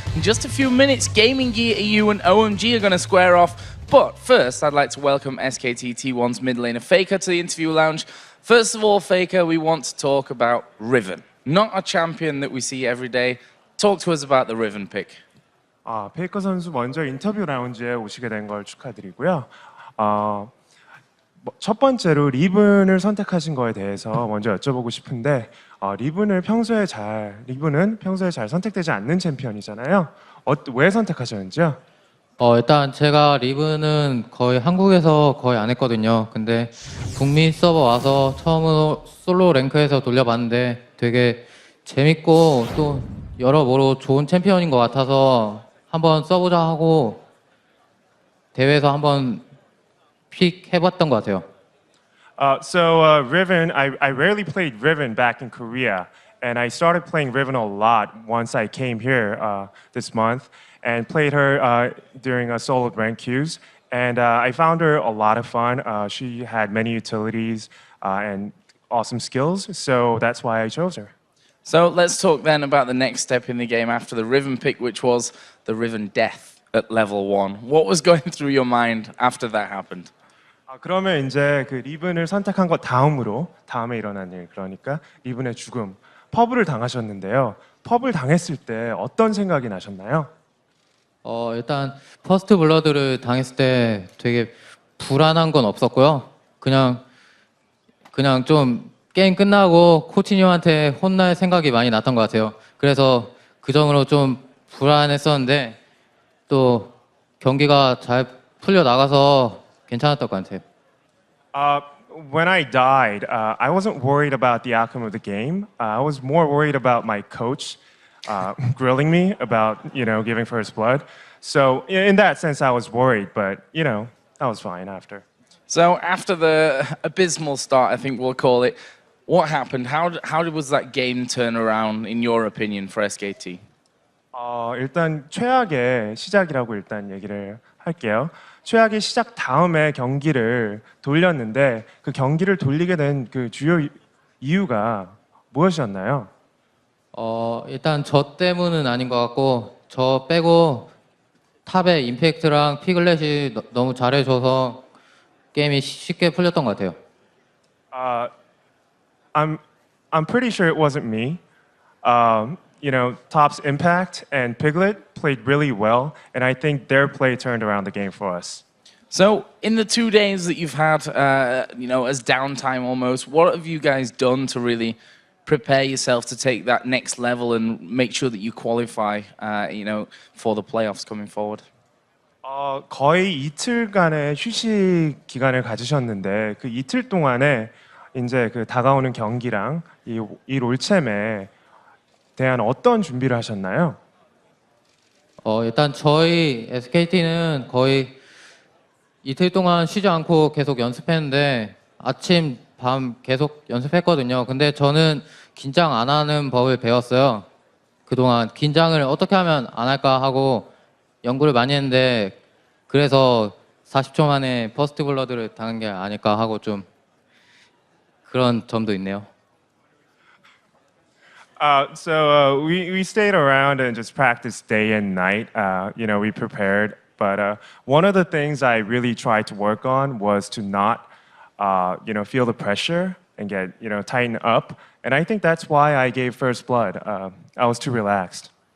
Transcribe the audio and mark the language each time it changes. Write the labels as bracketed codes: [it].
[en] In just a few minutes, Gaming Gear EU and OMG are going to square off. But first, I'd like to welcome SKT1's mid laner Faker to the interview lounge. First of all, Faker, we want to talk about Riven. Not a champion that we see every day. Talk to us about the Riven pick. [ko] 페이커 선수 먼저 인터뷰 라운지에 오시게 된 걸 축하드리고요. 첫 번째로 리븐을 선택하신 거에 대해서 먼저 여쭤보고 싶은데 리븐은 평소에 잘 선택되지 않는 챔피언이잖아요. 왜 선택하셨는지요? 일단 제가 리븐은 거의 한국에서 거의 안 했거든요. 근데 북미 서버 와서 처음으로 솔로 랭크에서 돌려봤는데 되게 재밌고 또 여러모로 좋은 챔피언인 것 같아서 한번 써보자 하고 대회에서 한번 픽 해봤던 것 같아요. [en] So Riven, I rarely played Riven back in Korea, and I started playing Riven a lot once I came here this month, and played her during a solo rank queues, and I found her a lot of fun. She had many utilities and awesome skills, so that's why I chose her. So let's talk then about the next step in the game after the Riven pick, which was the Riven death at level 1. What was going through your mind after that happened? [ko] 그러면 이제 그 리븐을 선택한 것 다음에 일어난 일, 그러니까 리븐의 죽음. 퍼블을 당하셨는데요. 퍼블 당했을 때 어떤 생각이 나셨나요? 일단 퍼스트 블러드를 당했을 때 되게 불안한 건 없었고요. 그냥 좀 게임 끝나고 코치님한테 혼날 생각이 많이 났던 것 같아요. 그래서 그 점으로 좀 불안했었는데 또 경기가 잘 풀려 나가서 괜찮았던 것 같아요. [en] When I died, I wasn't worried about the outcome of the game. I was more worried about my coach grilling me about, giving first blood. So in that sense, I was worried, but, I was fine after. So after the abysmal start, I think we'll call it, what happened? How was that game turn around, in your opinion, for SKT? [ko] 일단 최악의 시작이라고 일단 얘기를 할게요. 최악의 시작 다음에 경기를 돌렸는데 그 경기를 돌리게 된 그 주요 이유가 무엇이었나요? 일단 저 때문은 아닌 것 같고 저 빼고 탑의 임팩트랑 피글렛이 너무 잘해줘서 게임이 쉽게 풀렸던 것 같아요. [en] I'm pretty sure it wasn't me. Top's Impact and Piglet played really well, and I think their play turned around the game for us. So, in the 2 days that you've had, as downtime almost, what have you guys done to really prepare yourself to take that next level and make sure that you qualify, for the playoffs coming forward? [ko] 거의 이틀간의 휴식 기간을 가지셨는데 그 이틀 동안에 이제 그 다가오는 경기랑 이 롤챔에 대한 어떤 준비를 하셨나요? 일단 저희 SKT는 거의 이틀 동안 쉬지 않고 계속 연습했는데 아침, 밤 계속 연습했거든요. 근데 저는 긴장 안 하는 법을 배웠어요. 그동안 긴장을 어떻게 하면 안 할까 하고 연구를 많이 했는데 그래서 40초 만에 퍼스트 블러드를 당한 게 아닐까 하고 좀 그런 점도 있네요. [en] So we stayed around and just practiced day and night. We prepared. But one of the things I really tried to work on was to not, feel the pressure and get, tighten up. And I think that's why I gave first blood. I was too relaxed.